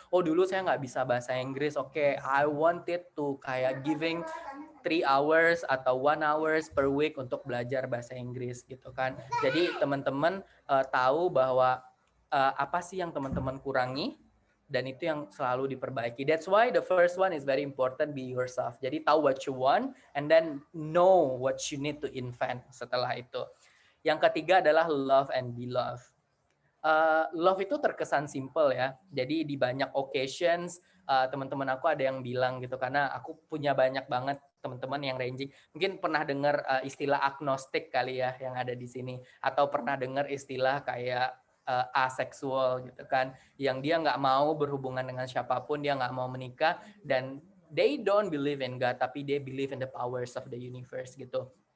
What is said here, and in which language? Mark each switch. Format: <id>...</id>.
<id>Oh dulu saya nggak bisa bahasa Inggris, oke,</id> <en>I wanted to</en> <id>kayak</id> <en>giving 3 hours</en> <id>atau</id> <en>1 hours per week</en> <id>untuk belajar bahasa Inggris gitu kan. Jadi teman-teman tahu bahwa apa sih yang teman-teman kurangi, dan itu yang selalu diperbaiki.</id> <en>That's why the first one is very important, be yourself.</en> <id>Jadi tahu</id> <en>what you want and then know what you need to invent</en> <id>setelah itu. Yang ketiga adalah</id> <en>love and be loved.</en> <id>Love itu terkesan simple ya. Jadi di banyak occasions teman-teman aku ada yang bilang gitu, karena aku punya banyak banget teman-teman yang ranging. Mungkin pernah dengar istilah agnostik kali ya yang ada di sini, atau pernah dengar istilah kayak aseksual gitu kan, yang dia nggak mau berhubungan dengan siapapun, dia nggak mau menikah, dan</id> <en>they don't believe in God,</en> <id>tapi</id> <en>they believe in the powers of the universe</en> <id>gitu.</id>